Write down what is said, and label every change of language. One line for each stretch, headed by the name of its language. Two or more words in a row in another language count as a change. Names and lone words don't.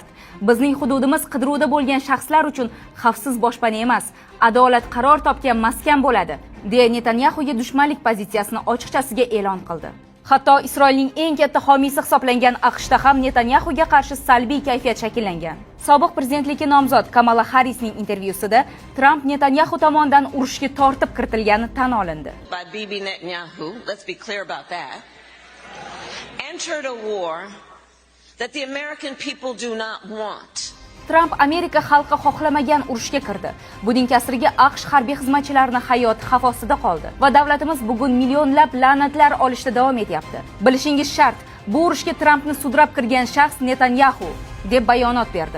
Uzbek: Bizning hududimiz qidiruvda bo'lgan shaxslar uchun xavfsiz boshpana emas, adolat qaror topgan maskan bo'ladi, deya Netanyahuga dushmanlik pozitsiyasini ochiqchasiga e'lon qildi. Hatto Isroilning eng katta homiysi hisoblangan AQShda ham Netanyahuga qarshi salbiy kayfiyat shakllangan. Sobiq prezidentlikka nomzod Kamala Harrisning intervyusida Trump Netanyahu tomonidan urushga tortib kiritilgani tan olindi.
English: Bibi Netanyahu, let's be clear about that, entered a war that the American people do not want.
Uzbek: Trump Amerika xalqi xohlamagan urushga kirdi. Buning kasriga AQSh harbiy xizmatchilarining hayoti xavf ostida qoldi va davlatimiz bugun millionlab la'natlar olishda davom etyapti. Bilishingiz shart, bu urushga Trumpni sudrab kirgan shaxs Netanyahu, deb bayonot berdi.